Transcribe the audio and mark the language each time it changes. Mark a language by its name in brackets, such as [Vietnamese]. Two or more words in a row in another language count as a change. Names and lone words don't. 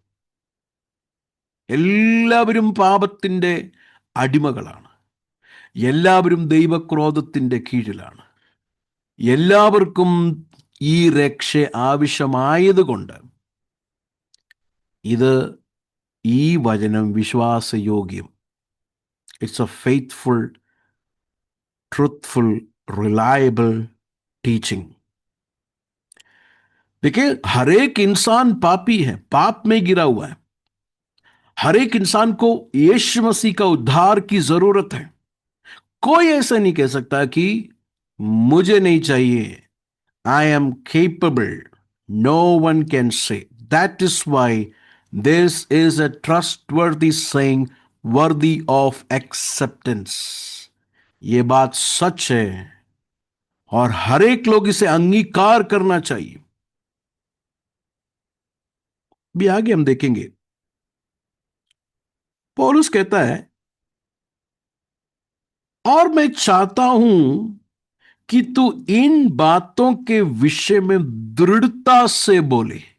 [Malayalam] എല്ലാവരും പാപത്തിൻ്റെ അടിമകളാണ്. എല്ലാവരും ദൈവക്രോധത്തിൻ്റെ കീഴിലാണ്. എല്ലാവർക്കും ഈ രക്ഷ ആവശ്യമായതുകൊണ്ട് ഈ വചനം വിശ്വാസയോഗ്യം. [English] it's a faithful, truthful, reliable teaching. [Hindi] देखिए, हर एक इंसान पापी है, पाप में गिरा हुआ है. हर एक इंसान को यीशु मसीह का उद्धार की जरूरत है. कोई ऐसा नहीं कह सकता कि मुझे नहीं चाहिए, [English] I am capable. No one can say. That is why this is a trustworthy saying, worthy of acceptance. [Hindi] ये बात सच है और हर एक लोग इसे अंगीकार करना चाहिए. भी आगे हम देखेंगे। पौलुस कहता है, और मैं चाहता हूं कि तू इन बातों के विषय में दृढ़ता से बोले।